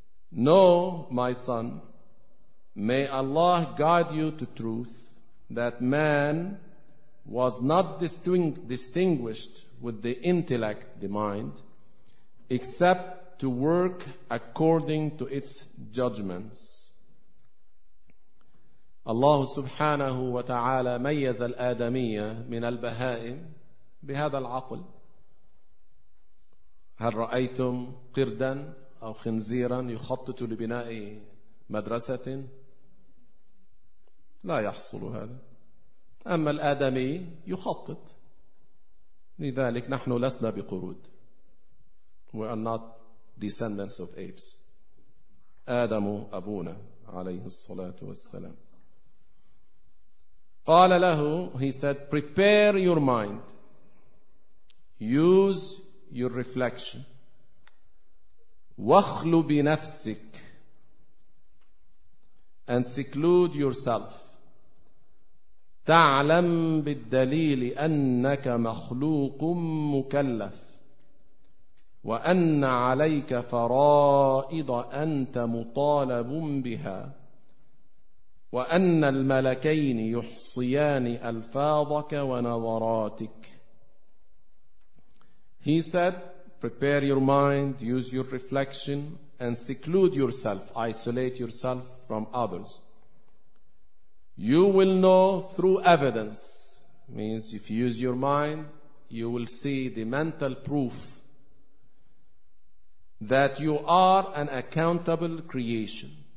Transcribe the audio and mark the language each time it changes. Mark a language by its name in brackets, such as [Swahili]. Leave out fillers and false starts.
[English] No, my son, may Allah guide you to truth, that man was not distinguished with the intellect, the mind, except to work according to its judgments. [Arabic] الله سبحانه وتعالى ميز الآدمية من البهائم بهذا العقل. هل رأيتم قردا أو خنزيرا يخطط لبناء مدرسة؟ لا يحصل هذا. أما الآدمي يخطط. لذلك نحن لسنا بقرود. [English] We are not descendants of apes. [Arabic] آدم أبونا عليه الصلاة والسلام. قال له, [English] he said, prepare your mind. Use your reflection. [Arabic] واخلو بنفسك. [English] And seclude yourself. [Arabic] تعلم بالدليل أنك مخلوق مكلف. وأن عليك فرائض أنت مطالب بها. وأن الملكين يحصيان ألفاظك ونظراتك. [English] He said, prepare your mind, use your reflection, and seclude yourself, isolate yourself from others. You will know through evidence, means if you use your mind, you will see the mental proof that you are an accountable creation,